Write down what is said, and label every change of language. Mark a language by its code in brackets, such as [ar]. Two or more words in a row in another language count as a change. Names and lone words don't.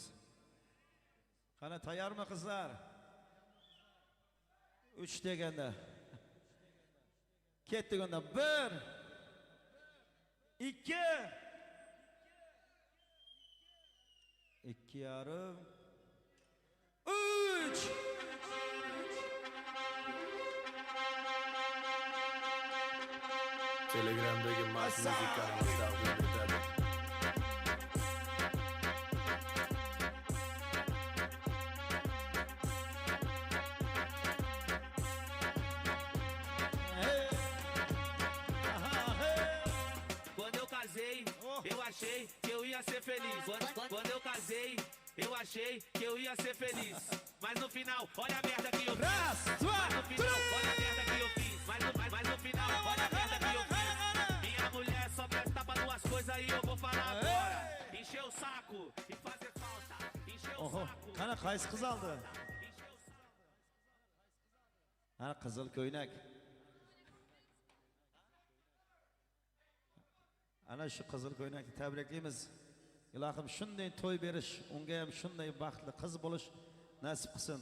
[uz] Qani tayyormi qizlar? 3 deganda ketdik onda 1 2 2,5 3 Telegram'dagi Mas Muzikani taqdim etadi. [pt] Quando eu casei, eu achei que eu ia ser feliz. Quando eu casei, eu achei que eu ia ser feliz. Mas no final, olha a merda que eu fiz. Mas no final, olha a merda que eu fiz. Mas no final, olha a merda que eu fiz. Minha mulher só presta pra 2 coisas e eu vou falar agora. Encher o saco e fazer falta. Encher o saco. [uz] Qani qaysi qiz oldi? Ana qizil ko'ynak. Ana shu qizil ko'ynakni tabriklaymiz. Ilohim shunday to'y berish, unga ham shunday baxtli qiz bo'lish nasib qilsin.